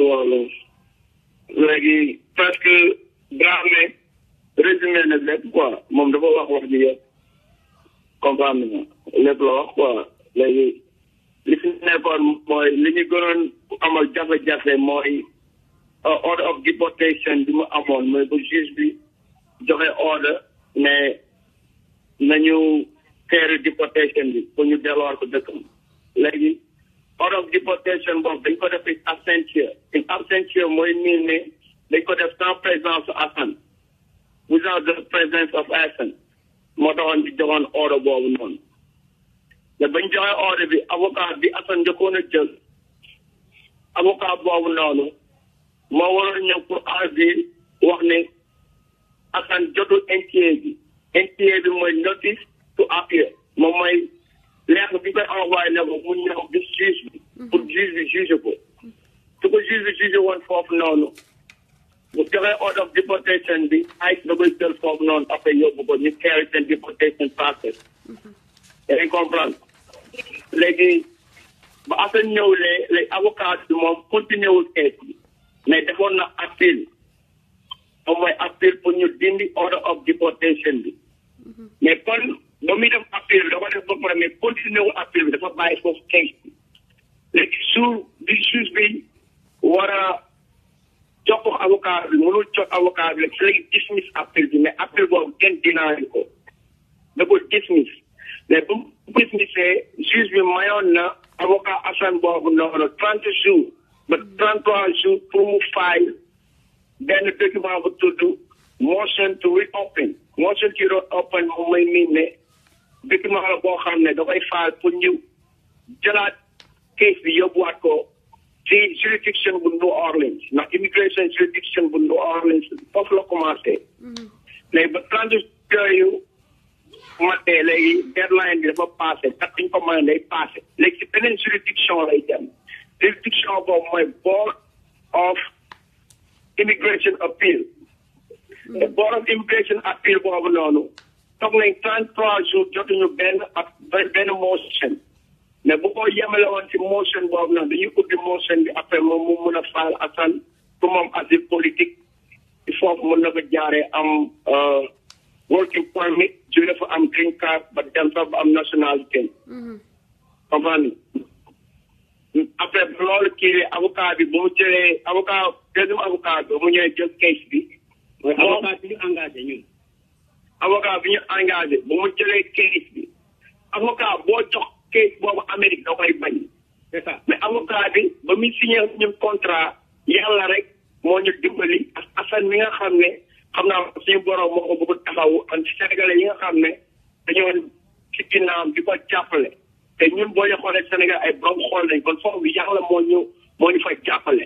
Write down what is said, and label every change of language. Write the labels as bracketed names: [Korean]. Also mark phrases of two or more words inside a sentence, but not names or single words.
[Wolof] wax la léegi presque Dramé résumé na lépp quoi moom dafa wax ji yëpp comprendre nga lépp la wax quoi léegi li fi nekkoon mooy li ñu gënoon amal jafe-jafe mooy [English] order of deportation [Wolof] bi mu amoon mooy ba juge bi joxe order mais nañu teere deportation bi pour ñu delluwaat ko dëkkam léegi [English] order of deportation [Wolof] boobu dañ ko def [Latin] in absentia [Wolof] mooy nii ne dañ ko def [French] sans présence [Wolof] Assane [English] without the presence of Assane [Wolof] moo taxoon di joxoon order boobu noonu mais bañ joxe order bi avocat bi Assane njëkkoon a jël avocat boobu noonu moo waroon ñëw pour agir wax ne Assane jotul NTA bi mooy [English] notice to appear [Wolof] moom mooy lettre bi koy envoyé ne ko mu ñëw gis juge bi pour juge bi juge ko su ko juge bi juge woon foofu noonu bu joxee [English] order of deportation [Wolof] bi ay da koy jël foofu noonu après yóbbu ko ñu carry seen [English] deportation process [Wolof] yaa ngi comprendre léegi ba Assane ñëwlee [French] les avocats [Wolof] bi moom continué wul case bi mais defoon na appel moom mooy appel pour ñu dindi [English] order of deportation [Wolof] bi mais kon ba muy def appel bi dafa def ba pare mais continué wul appel bi dafa bàyyi foofu case bi léegi bi juge bi war a jox ko avocat bi mënul jox avocat bi léegi dismiss appel bi mais appel boobu kenn dinaayu ko da ko dismiss mais bu dismissé juge bi mayoon na avocat Assane boobu noonu 30 jours ba 33 jours pour mu file benn document bu tudd [English] motion to reopen motion to reopen [Wolof] moom mooy miin ne document la boo xam ne dafay file pour ñu jëlaat case bi yóbbuwaat ko ci juridiction bu New Orleans ndax immigration juridiction bu New Orleans foofu la commencé. léegi ba 30 yooyu matee léegi deadline bi dafa passé kat bi ñu ko mën day passé léegi si beneen juridiction lay dem juridiction boobu mooy [English] board of immigration appeal. [Wolof] te [English] board of immigration appeal [Wolof] boobu noonu toog nañ 33 jours jotuñu benn motion. mais bu ko yemale woon ci motion boobu noonu dañuy ubbi motion bi après moom mu mun a faal Assane pour moom [French] asile politique il faut [Wolof] mun na ko jaaree am [English] working permit [Wolof] ju dafa am [English] green card [Wolof] ba dem sax ba am nationalité. comprendre après loolu kii avocat bi bu mu jëlee avocat deuxième avocat bi mu ñëwee jël case bi. mooy avocat bi ñu engagé ñun. avocat bi ñu engagé bu mu jëlee case bi avocat boo jox. case boobu Amérique da koy bañ. [French] c'est ça [Wolof] mais avocat bi ba muy signé ñun contrat yàlla rek moo ñu dimbali ak Assane mi nga xam ne xam naa suñu borom moo ko bëgg taxawu ak Sénégalais yi nga xam ne dañoo ci ginnaawam di ko jàppale te ñun boo ñu xoolee Sénégal ay borom xool nañ kon foofu yàlla moo ñu fa jàppale.